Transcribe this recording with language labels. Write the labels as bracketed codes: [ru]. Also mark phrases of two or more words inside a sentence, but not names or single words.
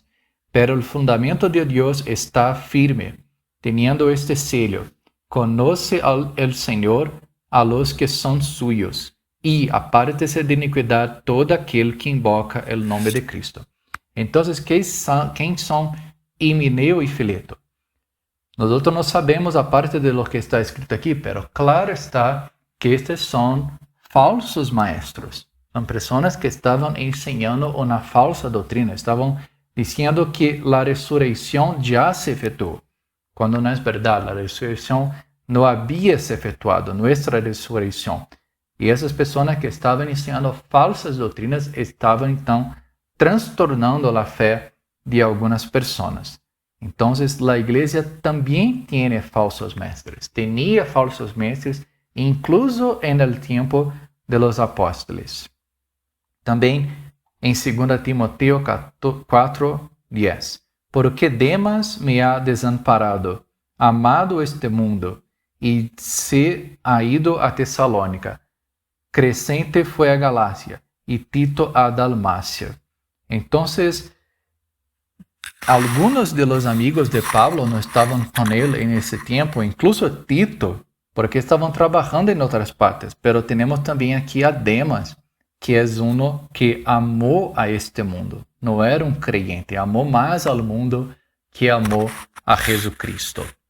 [es] Pero el fundamento de Dios está firme, teniendo este sello: conoce el Señor a los que son suyos, y apártese de iniquidad todo aquel que invoca el nombre de Cristo. Entonces, ¿quién son Himeneo y Fileto? [pt] Nós não sabemos a parte de [es] lo que [pt] está escrito aqui, pero claro está que estes são falsos maestros. São pessoas que estavam ensinando uma falsa doutrina, estavam dizendo que a ressurreição já se efetuou, quando não é verdade, a ressurreição não havia se efetuado, nossa ressurreição. E essas pessoas que estavam ensinando falsas doutrinas estavam então transtornando a fé de algumas pessoas. Então, a igreja também tem falsos mestres, tinha falsos mestres, incluso no tempo de los apóstoles. Também em [es] 2 Timoteo 4:10, porque Demas me ha desamparado, amado este mundo, e se ha ido a Tesalônica. [pt] Crescente foi a Galácia, e Tito a Dalmácia. Então, [es] algunos de los amigos de Pablo no estaban con él en ese tiempo, incluso Tito, porque estaban trabajando en otras partes. Pero tenemos también aquí a Demas, que es uno que amó a este mundo. No era un creyente, amó más al mundo que amó a Jesucristo.